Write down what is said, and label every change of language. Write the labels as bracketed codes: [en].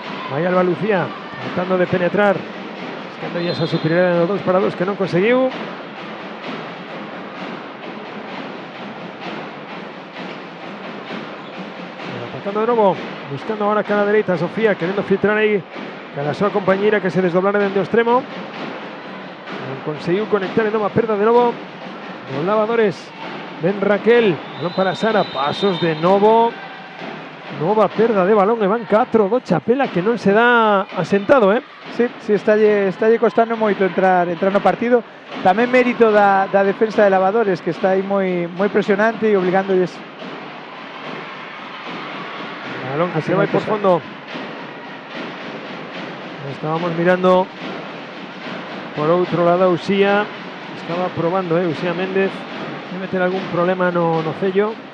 [es] Vaya Alba Lucía tratando de penetrar, buscando ya esa superioridad de los 2 para 2 que no consiguió. Atacando de nuevo, buscando ahora [gl] cara derecha Sofía, queriendo filtrar ahí a súa compañera que se desdoblara dentro do extremo. Non conseguiu conectar e nova perda de novo os Lavadores. Ven Raquel, balón para Sara, pasos de novo, nova perda de balón e van 4 do Chapela que non se dá asentado, Sí, estálle costando moito entrar no partido. Tamén mérito da defensa de Lavadores, que está aí moi presionante e obligándoles. Balón que se vai por fondo. Estábamos mirando por outro lado. Uxía estaba probando, Uxía Méndez de meter algún problema no cello.